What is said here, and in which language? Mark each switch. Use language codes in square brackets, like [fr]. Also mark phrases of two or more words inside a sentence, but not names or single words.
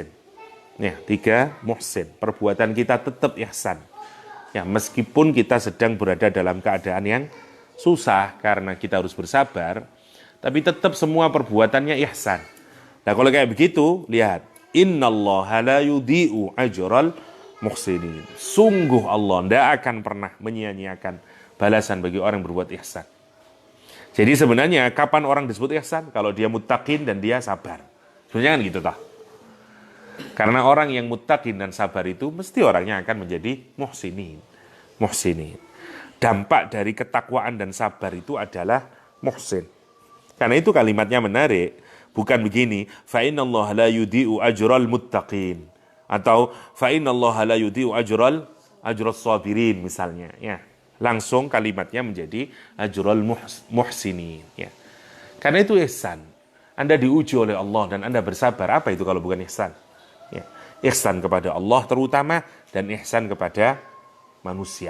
[id] Ya, tiga muhsin. Perbuatan kita tetap ihsan. Ya, meskipun kita sedang berada dalam keadaan yang susah karena kita harus bersabar, tapi tetap semua perbuatannya ihsan. Nah, kalau kayak begitu, lihat, [ar] إن الله لا يضيع أجر المحسنين. [id] Sungguh Allah tidak akan pernah menyia-nyiakan balasan bagi orang yang berbuat ihsan. Jadi sebenarnya kapan orang disebut ihsan? Kalau dia muttaqin dan dia sabar. Sebenarnya kan gitu toh. Karena orang yang muttaqin dan sabar itu mesti orangnya akan menjadi muhsinin. Muhsinin. Dampak dari ketakwaan dan sabar itu adalah muhsin. Karena itu kalimatnya menarik. Bukan begini, [ar] فإن الله لا يضيع أجر المتقين. Atau فإن الله لا يضيع أجر الصابرين [id] misalnya, ya. Langsung kalimatnya menjadi [ar] أجر المحسنين, [id] ya. Karena itu ihsan. Anda diuji oleh Allah dan Anda bersabar. Apa itu kalau bukan ihsan? Ya. Ihsan kepada Allah terutama dan ihsan kepada manusia.